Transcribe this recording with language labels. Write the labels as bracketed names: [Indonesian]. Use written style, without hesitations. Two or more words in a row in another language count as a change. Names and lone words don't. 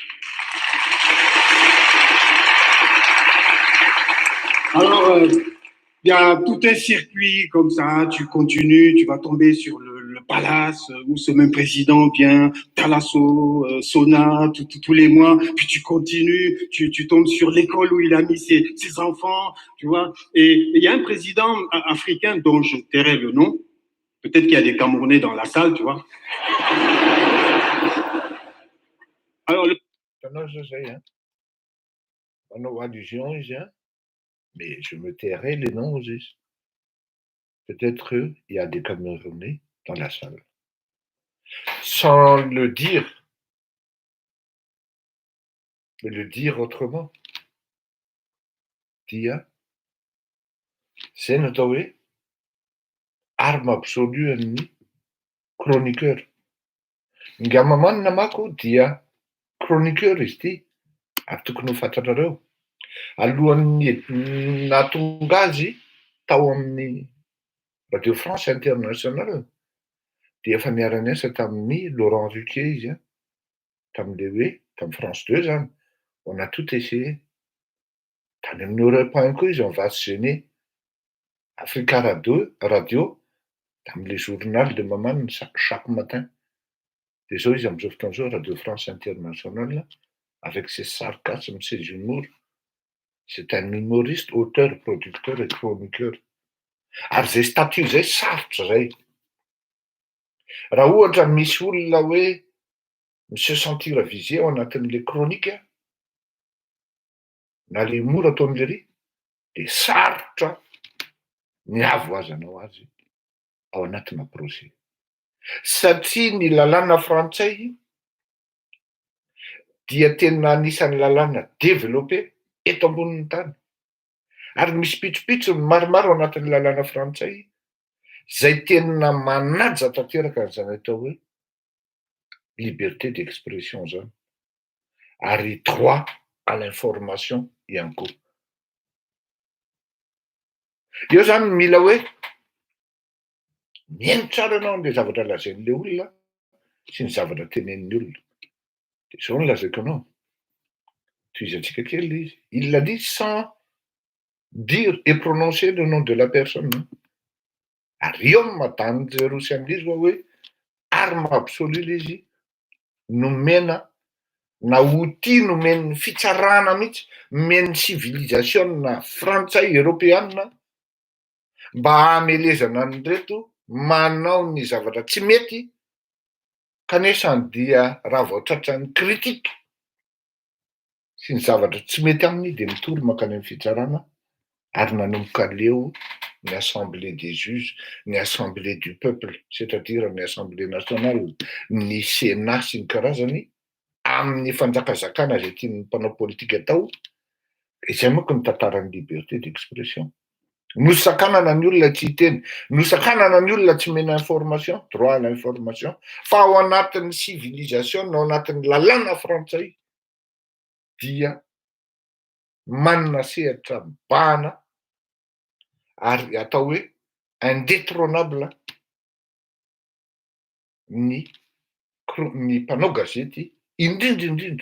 [French] Alors, il y a tout un circuit comme ça, tu continues, tu vas tomber sur le palace où ce même président vient, Thalasso, Sona, tous les mois, puis tu continues, tu tombes sur l'école où il a mis ses enfants, tu vois. Et il y a un président africain dont je tairai le nom, peut-être qu'il y a des Camerounais dans la salle, tu vois. Alors, [Malagasy] Hitanao zao zay a, manao allusion izy a, [French] mais je me tairai les noms [Malagasy] izy. [French] Peut-être il y a des Camerounais dans la salle. Sans le dire, mais le dire autrement. [Malagasy] Dia, zay natao hoe [French] arme absolue [Malagasy] an'ny chroniqueur. Ngamamanina manko dia chroniqueur izy ity, ary tokony ho fantatrareo. Alohan'ny nahatonga azy tao amin'ny Radio France Internationale dia efa niara-niasa tamin'ny Laurent Ruquier izy a, tamin'le hoe tamin'ny France 2 zany, [French] on a tout essayé. [Malagasy] Tany amin'ny Europe 1 koa izy [French] on va se gêner. Africa Radio, tamin'le journal de Maman chaque matin. [Malagasy] De zao izy am'zao fotoan'zao Radio France Internationale [French] avec ses sarcasmes, ses humours. C'est un humoriste, auteur, producteur et chroniqueur. [Malagasy] Ary zay statut zay sarotra zay. Raha ohatra misy olona hoe [French] se sentir visé [Malagasy] ao anatin'le chronique na le humour ataon'le ry, de sarotra ny avoazanao azy ao anatina procès. Satria ny lalàna frantsay dia tena anisan'ny lalàna développé eto ambonin'ny tany. Ary misy pitsopitso maromaro ao anatin'ny lalàna frantsay zay tena manaja tanteraka an'izany atao hoe [French] liberté d'expression [Malagasy] zany, ary [French] droit à l'information [Malagasy] ihany koa. Eo zany mila hoe mihaino tsara ianao an'le zavatra lazain'le olona sy ny zavatra tenenin'ny olona. De zao no lazaiko anao. Tohizatsika kely izy. [French] Il l'a dit sans dire et prononcer le nom de la personne. [Malagasy] Ary eo madame Jerosy an'izy hoe [French] arme absolue [Malagasy] izy nomena na outil nomen'ny fitsarana mihitsy, men'ny civilisation frantsay européenne mba hamelezana an'ireto manao ny zavatra tsy mety kanesany dia raha vao tratran'ny kritika sy ny zavatra tsy mety aminy de mitory mankany amin'ny fitsarana ary nanomboka leo ny [French] assemblée des juges, [Malagasy] ny [French] assemblée du peuple, c'est-à-dire [Malagasy] ny [French] assemblée nationale, [Malagasy] ny sénat sy ny karazany amin'ny fanjakazakana zay tian'ny mpanao politika atao. Izay manko ny tantaran'ny [French] liberté d'expression. [Malagasy] Nosakanana ny olona tsy hiteny, nosakanana ny olona tsy mena [French] information, droit à l'information, [Malagasy] fa ao anatin'ny civilisation, ao anatin'ny lalàna frantsay dia manana sehatra mibahana ary atao hoe indétrônable ny mpanao gazety indrindra.